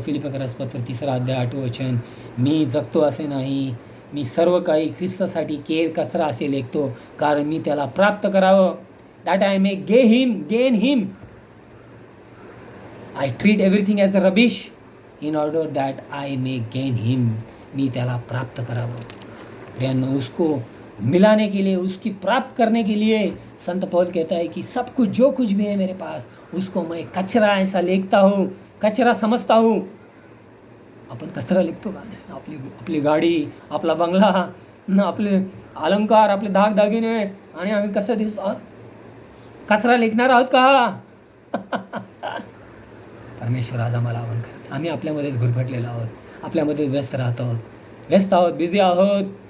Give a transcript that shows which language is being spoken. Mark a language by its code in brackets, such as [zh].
[mr] फिलिप्पियस पत्र 3 अध्याय 8 वचन, मी जगतो असे नाही, मी सर्व काही ख्रिस्तासाठी केर कचरा असे लेखतो, कारण मी त्याला प्राप्त करावं. [en] That I may gain him. I treat everything as a rubbish in order that I may gain him. [mr] मी त्याला प्राप्त करावं. [hi] प्रियांनो, उसको मिलाने के लिए, उसकी प्राप्त करने के लिए संत पौल कहता है कि सब कुछ जो कुछ भी है मेरे पास उसको मैं कचरा ऐसा लेखता हूँ, कचरा समझता हूँ. [mr] आपण कचरा लिखतो का नाही? आपली गाडी, आपला बंगला, आपले अलंकार, आपले दागदागिने, आणि आम्ही कसं दिसतो आहोत? कचरा लिखणार आहोत का? परमेश्वर आज आम्हाला आव्हान करते. आम्ही आपल्यामध्येच गुरफटलेलो आहोत, आपल्यामध्ये व्यस्त आहोत, बिझी आहोत.